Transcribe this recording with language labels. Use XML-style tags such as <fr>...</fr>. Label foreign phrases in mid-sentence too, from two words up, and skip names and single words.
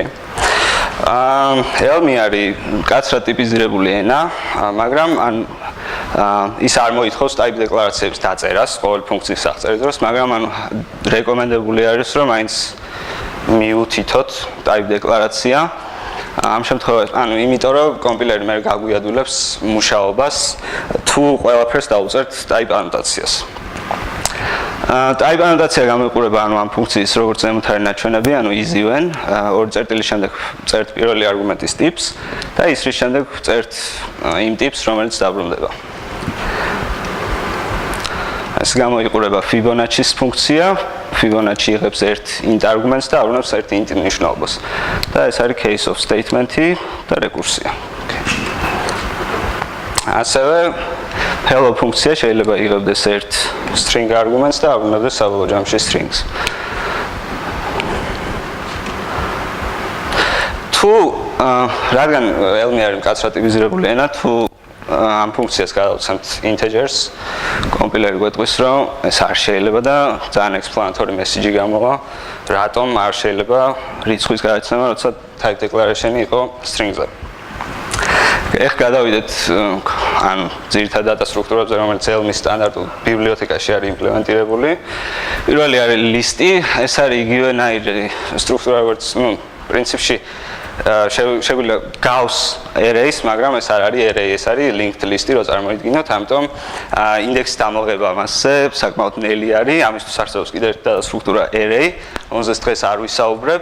<ka>Elm-ი არის კაცრად ტიპიზირებული ენა, მაგრამ ის არ მოითხოვს type დეკლარაციების დაწერას ყოველ ფუნქციის აღწერის დროს, მაგრამ რეკომენდებული არის, რომ მაინც მიუთითოთ type დეკლარაცია. ამ შემთხვევაში, იმიტომ რომ კომპილერი მე გაგვიადვილებს მუშაობას, თუ ყველაფერს დავუწერთ type ანოტაციას. Type ანოტაცია გამოიყურება ამ ფუნქციის როგორც ზემოთ არის ნაჩვენები,</ka> <en>easy when,</en> <ka>ორი წერტილის შემდეგ წერთ პირველი არგუმენტის ტიპს და ის რის შემდეგ წერთ იმ ტიპს, რომელიც დაბრუნდება. ეს გამოიყურება Fibonacci-ის ფუნქცია, Fibonacci იღებს ერთ int არგუმენტს და აბრუნებს ერთ int მნიშვნელობას. და ეს არის</ka> <en>case of statement-</en> <ka>ი და რეკურსია. ასევე hello ფუნქცია შეიძლება იღებდეს ერთ</ka> <en>string arguments</en> <ka>და აბრუნებდეს საბოლოო ჯამში strings. თუ რადგან Elm-ი არის მკაცრად ტიპიზირებული ენა, თუ ამ ფუნქციას გადავცემთ integers, კომპილერი გვეტყვის, რომ ეს არ შეიძლება და ძალიან</ka> <en>explanatory message</en> <ka>გამოვა, რატომ არ შეიძლება რიცხვის გადაცემა, როცა</ka> <en>type declaration-</en> <ka>ი იყო string-ზე. ეხ გადავიდეთ ან ძირითად data სტრუქტურებზე, რომელიც Elm-ის სტანდარტულ ბიბლიოთეკაში არის იმპლემენტირებული. პირველი არის ლისტი, ეს არის იგივენაირი სტრუქტურა, როგორც პრინციპში შეგვიძლია გავს array-ს, მაგრამ ეს არ არის array, ეს არის</ka> <en>linked list-</en> <ka>ი, რო წარმოიდგინოთ, ამიტომ ინდექსის დამოღება მასზე საკმაოდ ნელი არის, ამისთვის არსებობს კიდევ ერთი data სტრუქტურა array, რომელზეც დღეს არ ვისაუბრებ.</ka>